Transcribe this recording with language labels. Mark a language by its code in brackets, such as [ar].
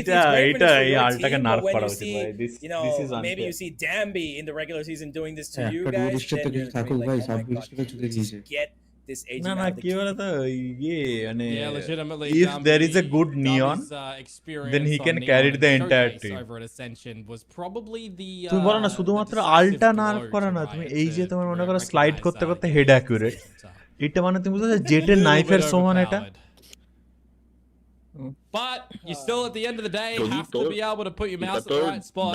[en] it's great when it's for your team, but when you see, you know, maybe you see Dambi in the regular season doing this to you guys, then you're like, oh my God, just get this agent out of the legitimately. If there is a good Neon, then he can carry the entire team. Over at Ascension was probably the [bn] তুমি বলো না শুধুমাত্র আলটা nerve করা না, তুমি এই যে তোমার মনে করো স্লাইড করতে করতে হেড অ্যাকুরেট, এটা মানে তুমি বুঝছো জেটের নাইফের সমান এটা। [en] But you still, at the end of the day, have to be able to put your mouse at the right spot.